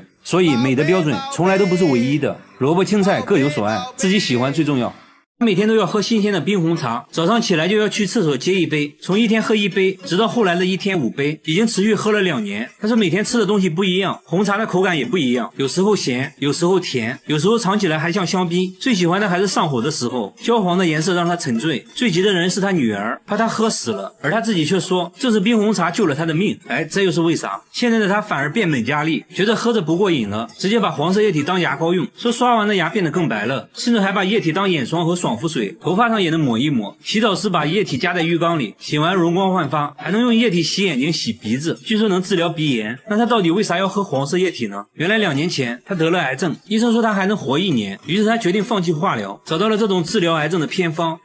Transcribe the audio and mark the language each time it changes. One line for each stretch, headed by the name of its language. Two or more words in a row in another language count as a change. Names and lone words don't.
Chinese: 所以美的標準從來都不是唯一的，蘿蔔青菜各有所愛，自己喜歡最重要。每天都要喝新鮮的冰紅茶，早上起來就要去廁所接一杯，從一天喝1杯直到後來的1天5杯，已經持續喝了2年。他說每天吃的東西不一樣，紅茶的口感也不一樣，有時候鹹，有時候甜，有時候嘗起來還像香檳。最喜歡的還是上火的時候，焦黃的顏色讓他沉醉。最急的人是他女兒，怕他喝死了，而他自己卻說這是冰紅茶救了他的命。哎，這又是為啥？現在的他反而變本加厲，覺得喝着不過癮了，直接把黃色液體當牙膏用，說刷完的牙變得更白了，甚至還把液體當眼霜和爽肤水，頭髮上也能抹一抹。洗澡時把液體加在浴缸裡，洗完容光煥發，還能用液體洗眼睛洗鼻子，據說能治療鼻炎。那他到底為啥要喝黃色液體呢？原來2年前他得了癌症，醫生說他還能活1年，於是他決定放棄化療，找到了這種治療癌症的偏方。